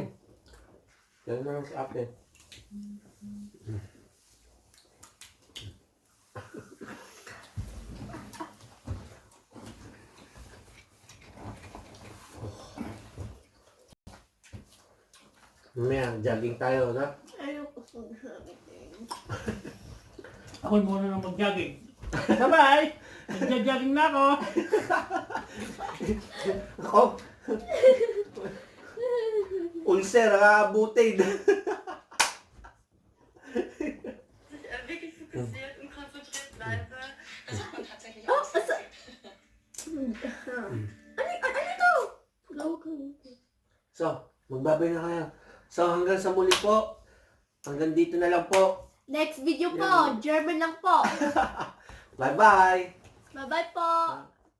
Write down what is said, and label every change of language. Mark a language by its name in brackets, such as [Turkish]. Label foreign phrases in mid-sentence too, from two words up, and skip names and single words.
[Filipino] Yan mo lang sa akin. Mamaya, jogging tayo, no? Ayoko sa sabi. Ako muna nang mag-jogging. Sabay! Nagja-jogging na ako. Ako? Ulcer, aabutin. [German] Wirklich fokussiert und konzentriert bleibe. Das hat man tatsächlich Oh, auch. [Filipino] ano to? So, magbabay na kayo. So, hanggang sa muli po. Hanggang dito na lang po. [English] Next video [Filipino] po, German lang po. Bye-bye! Bye-bye po.